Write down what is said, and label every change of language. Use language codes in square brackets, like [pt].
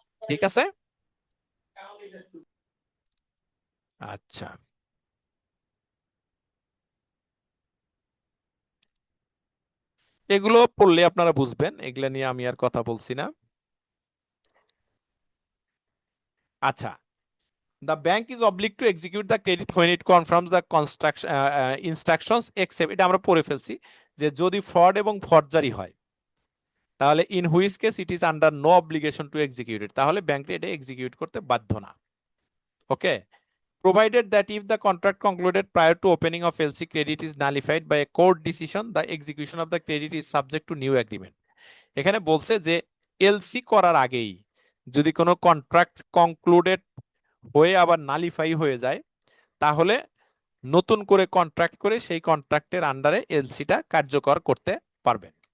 [bn] ঠিক আছে, আচ্ছা, এগুলো পড়লে আপনারা বুঝবেন, এগুলা নিয়ে আমি আর কথা বলছি না। [en] আচ্ছা, the bank is obliged to execute the credit when it confirms the construction instructions except, [bn] এটা আমরা পড়ে ফেলছি যে যদি ফ্রড এবং ফরজারি হয় তাহলে [en] in which case it is under no obligation to execute it, [bn] তাহলে ব্যাংক এটা এক্সিকিউট করতে বাধ্য না। [en] Okay, provided that if the contract concluded prior to opening of LC credit is nullified by a court decision, the execution of the credit is subject to new agreement। [bn] এখানে বলছে যে LC করার আগেই যদি কোনো কন্ট্রাক্ট কনক্লুডেড হয়ে আবার nullify হয়ে যায়, তাহলে নতুন করে কন্ট্রাক্ট করে সেই কন্ট্রাক্টের আন্ডারে এলসিটা কার্যকর করতে পারবেন।